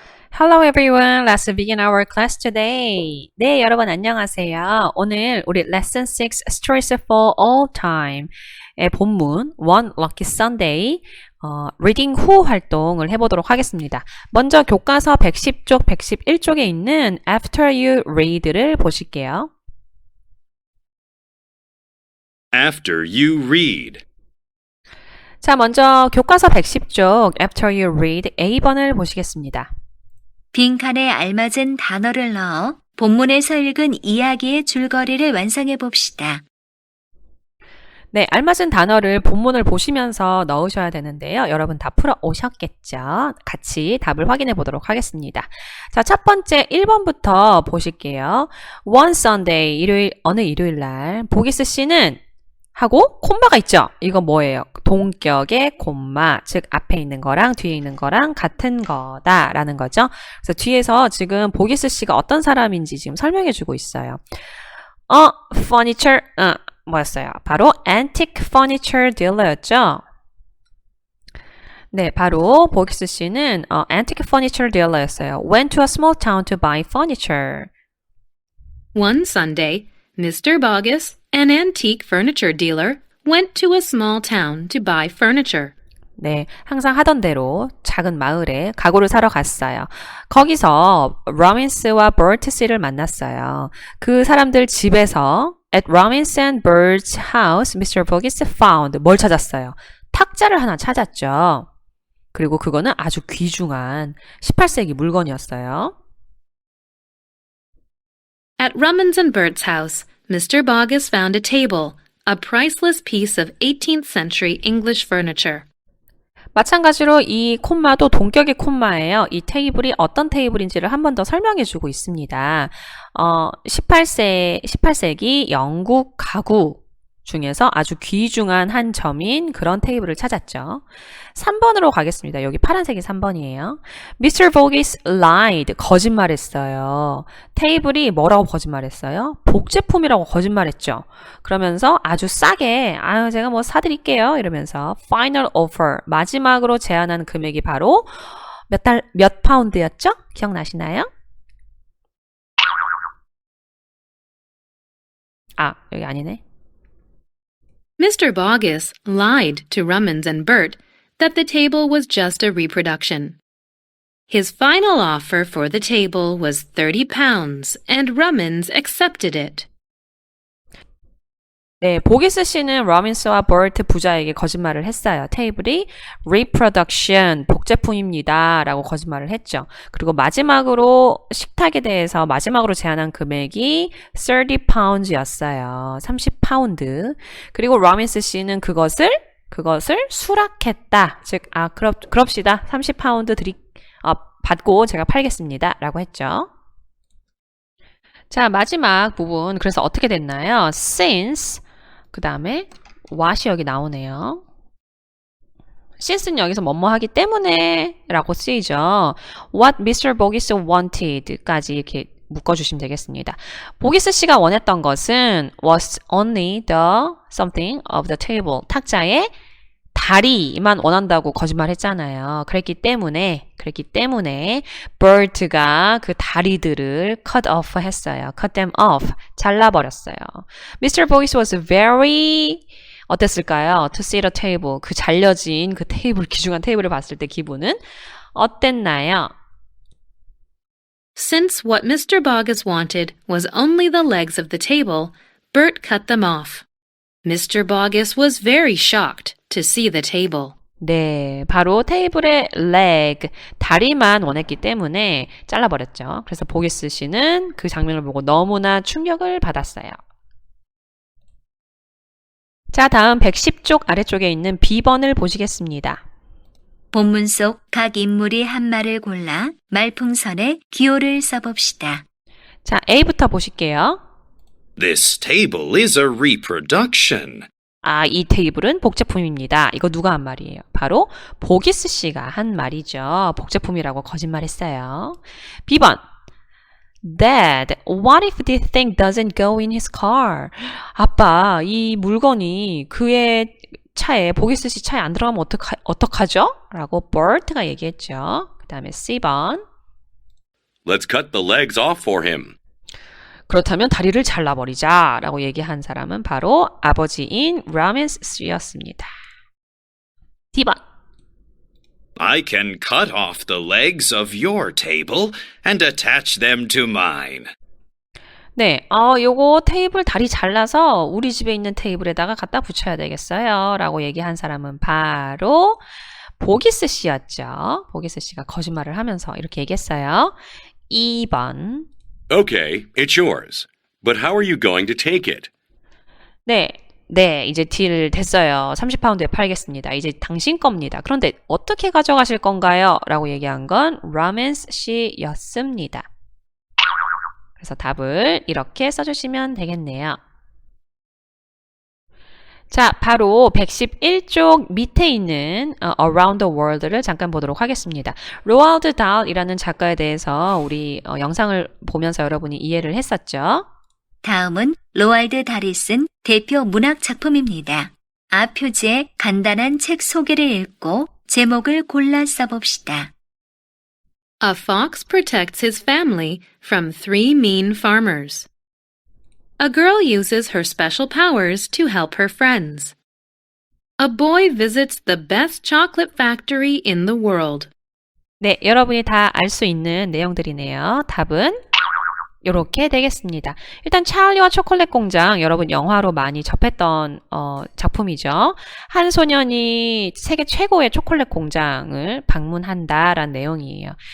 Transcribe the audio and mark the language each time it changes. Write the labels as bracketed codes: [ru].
[en] Hello everyone, let's begin our class today. [ko] 네, 여러분 안녕하세요. 오늘 우리 Lesson 6 Stories for All Time의 본문 One Lucky Sunday Reading Who 활동을 해보도록 하겠습니다. 먼저 교과서 110쪽, 111쪽에 있는 After You Read를 보실게요. After you read. 자, 먼저 교과서 110쪽 After You Read A번을 보시겠습니다. 빈칸에 알맞은 단어를 넣어 본문에서 읽은 이야기의 줄거리를 완성해 봅시다. 네, 알맞은 단어를 본문을 보시면서 넣으셔야 되는데요. 여러분 다 풀어 오셨겠죠? 같이 답을 확인해 보도록 하겠습니다. 자, 첫 번째 1번부터 보실게요. [en] One Sunday, [ko] 어느 일요일 날, 보기스 씨는 하고 콤마가 있죠? 이거 뭐예요? 동격의 콤마, 즉 앞에 있는 거랑 뒤에 있는 거랑 같은 거다라는 거죠. 그래서 뒤에서 지금 보기스 씨가 어떤 사람인지 지금 설명해 주고 있어요. furniture, 뭐였어요? 바로 [en] antique furniture dealer였죠? [ko] 네, 바로 보기스 씨는 antique furniture dealer였어요. [en] Went to a small town to buy furniture. One Sunday, Mr. Bogus, an antique furniture dealer, went to a small town to buy furniture. [ko] 네, 항상 하던 대로 작은 마을에 가구를 사러 갔어요. 거기서 로빈스와 버트 씨를 만났어요. 그 사람들 집에서 [en] At Robbins and Bert's house, Mr. Bogus found [ko] 뭘 찾았어요? 탁자를 하나 찾았죠. 그리고 그거는 아주 귀중한 18세기 물건이었어요. [en] At Rummins and Bert's house, Mr. Bogus found a table, a priceless piece of 18th century English furniture. [ko] 마찬가지로 이 콤마도 동격의 콤마예요. 이 테이블이 어떤 테이블인지를 한 번 더 설명해 주고 있습니다. 18세기 영국 가구 중에서 아주 귀중한 한 점인 그런 테이블을 찾았죠. 3번으로 가겠습니다. 여기 파란색이 3번이에요. [en] Mr. Bogus lied. [ko] 거짓말했어요. 테이블이 뭐라고 거짓말했어요? 복제품이라고 거짓말했죠. 그러면서 아주 싸게 제가 뭐 사드릴게요. 이러면서 [en] final offer. [ko] 마지막으로 제안한 금액이 바로 몇 파운드였죠? 기억나시나요? 여기 아니네. [en] Mr. Bogus lied to Rummins and Bert that the table was just a reproduction. His final offer for the table was £30, and Rummins accepted it. [ko] 네, 보기스 씨는 로빈스와 버트 부자에게 거짓말을 했어요. 테이블이 reproduction, 복제품입니다. 라고 거짓말을 했죠. 그리고 마지막으로 식탁에 대해서 마지막으로 제안한 금액이 30pounds였어요. 30파운드. 그리고 로빈스 씨는 그것을 수락했다. 즉, 그럽시다. 30파운드 받고 제가 팔겠습니다. 라고 했죠. 자, 마지막 부분. 그래서 어떻게 됐나요? Since 그 다음에 what이 여기 나오네요. since는 여기서 뭐뭐 하기 때문에 라고 쓰이죠. [en] What Mr. Bogus wanted [ko] 까지 이렇게 묶어주시면 되겠습니다. 보기스 씨가 원했던 것은 [en] was only the something of the table. [ko] 탁자의 다리만 원한다고 거짓말했잖아요. 그랬기 때문에 Bert가 그 다리들을 cut off 했어요. [en] cut them off. [ko] 잘라버렸어요. [en] Mr. Bogus was very [ko] 어땠을까요? [en] To see the table. [ko] 그 잘려진 그 테이블, 귀중한 테이블을 봤을 때 기분은 어땠나요? [en] Since what Mr. Bogus wanted was only the legs of the table, Bert cut them off. Mr. Bogus was very shocked to see the table. [ko] 네, 바로 테이블의 leg, 다리만 원했기 때문에 잘라버렸죠. 그래서 보기스 씨는 그 장면을 보고 너무나 충격을 받았어요. 자, 다음 110쪽 아래쪽에 있는 B번을 보시겠습니다. 본문 속 각 인물이 한 말을 골라 말풍선에 기호를 써봅시다. 자, A부터 보실게요. [en] This table is a reproduction. [ko] 이 테이블은 복제품입니다. 이거 누가 한 말이에요? 바로 보기스 씨가 한 말이죠. 복제품이라고 거짓말했어요. B번. [en] Dad, what if this thing doesn't go in his car? [ko] 아빠, 이 물건이 그의 차에, 보기스 씨 차에 안 들어가면 어떡하죠? 라고 버트가 얘기했죠. 그 다음에 C번. [en] Let's cut the legs off for him. [ko] 그렇다면 다리를 잘라버리자 라고 얘기한 사람은 바로 아버지인 라멘스 씨였습니다. D번. [en] I can cut off the legs of your table and attach them to mine. [ko] 네, 요거 테이블 다리 잘라서 우리 집에 있는 테이블에다가 갖다 붙여야 되겠어요 라고 얘기한 사람은 바로 보기스 씨였죠. 보기스 씨가 거짓말을 하면서 이렇게 얘기했어요. 2번. [en] Okay, it's yours. But how are you going to take it? [ko] 네, 이제 딜 됐어요. 30파운드에 팔겠습니다. 이제 당신 겁니다. 그런데 어떻게 가져가실 건가요? 라고 얘기한 건 라멘스 씨였습니다. 그래서 답을 이렇게 써주시면 되겠네요. 자, 바로 111쪽 밑에 있는 Around the World를 잠깐 보도록 하겠습니다. 로알드 달이라는 작가에 대해서 우리 영상을 보면서 여러분이 이해를 했었죠? 다음은 로알드 달이 쓴 대표 문학 작품입니다. 앞 표지에 간단한 책 소개를 읽고 제목을 골라 써봅시다. [en] A fox protects his family from 3 mean farmers. A girl uses her special powers to help her friends. A boy visits the best chocolate factory in the world. [ko] 네, 여러분이 다 알 수 있는 내용들이네요. 답은 이렇게 되겠습니다. 일단 찰리와 초콜릿 공장 여러분 영화로 많이 접했던 작품이죠. 한 소년이 세계 최고의 초콜릿 공장을 방문한다라는 내용이에요.